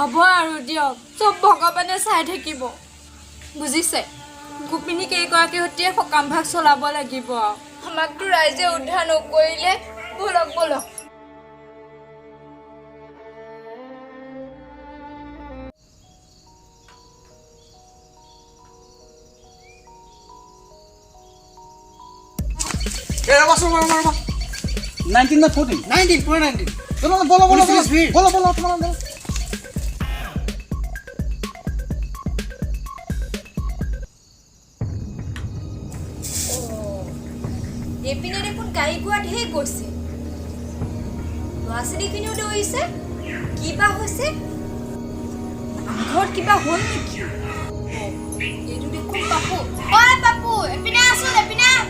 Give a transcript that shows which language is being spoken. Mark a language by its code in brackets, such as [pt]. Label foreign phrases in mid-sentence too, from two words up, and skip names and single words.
[as] হ'ব আৰু দিয়ক চব ভগৱানে চাই থাকিব বুজিছে গোপিনী কেইগৰাকীৰ সৈতে সকাম ভাগ চলাব লাগিব আমাকতো ৰাইজে উদ্ধাৰ নকৰিলে বলক বলক [hi] रबा 19 ना 14 19 पूरा 19 चलो बोलो बोलो बोलो बोलो तुम्हारा बोलो [as] এপিনে দেখোন গাই গুৱা ঢেৰ গৈছে ল'ৰা-ছোৱালীখিনিও দৌৰিছে কিবা হৈছে ঘৰত কিবা হ'ল নেকি এইটো দেখোন পাপু ঐ পাপু এপিনে আছো এপিনে